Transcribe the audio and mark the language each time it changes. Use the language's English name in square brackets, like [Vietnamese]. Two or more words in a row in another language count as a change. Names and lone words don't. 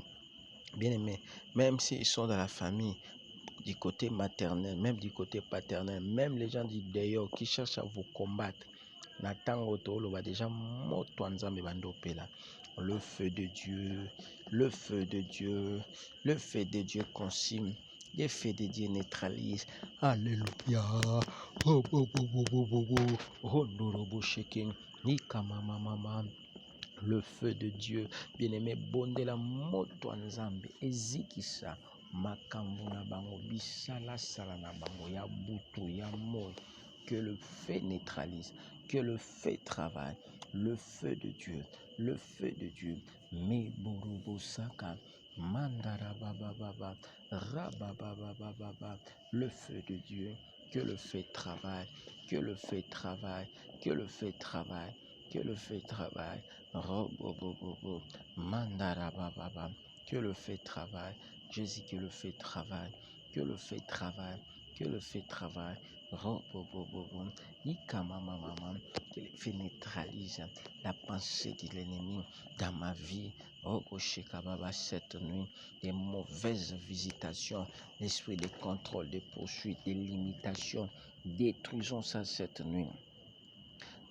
[French] Bien-aimé, même s'ils sont dans la famille, du côté maternel, même du côté paternel, même les gens du dehors qui cherchent à vous combattre, déjà le feu de Dieu, le feu de Dieu, le feu de Dieu consigne, le feu de Dieu neutralise. Alléluia. Oh, oh, oh, oh, oh, oh, oh. Le feu de Dieu, bien-aimé, [Lingala] bonde la moto nzambe, ezikisa, makambo na bango, bisala sala na bango, ya butu, ya moi, [French] que le feu neutralise, que le feu travaille, le feu de Dieu, le feu de Dieu, me borobo saka, mandara baba baba, rababa baba, le feu de Dieu, que le feu travaille, que le feu travaille, que le feu travaille, que le feu travaille. Mandara baba, que le feu travaille, Jésus, que le feu travaille, que le feu travaille, que le feu travaille, que le feu neutralise la pensée de l'ennemi dans ma vie, cette nuit, des mauvaises visitations, l'esprit de contrôle, de poursuite, de limitation, détruisons ça cette nuit.